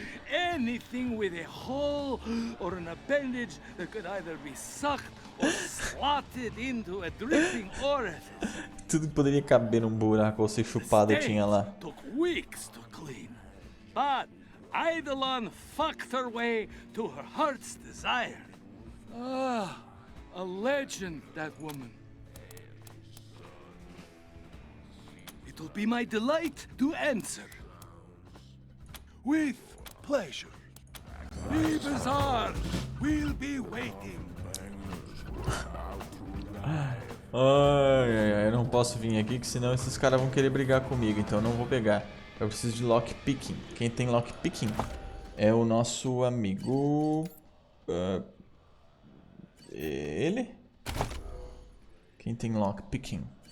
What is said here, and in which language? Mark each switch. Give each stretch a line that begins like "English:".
English: Anything with a hole or an appendage that could either be sucked or slotted into a dripping orifice.
Portuguese: Tudo que poderia caber num buraco ou ser chupado tinha lá.
English: Took weeks to clean, but Eidolon fucked her way to her heart's desire. Ah, a legend, that woman. It will be my delight to answer. With pleasure. The bazaar will be waiting.
Portuguese: Ai, eu não posso vir aqui, que senão esses caras vão querer brigar comigo, então eu não vou pegar. Eu preciso de lockpicking. Quem tem lockpicking é o nosso amigo... ele? Quem tem lockpicking?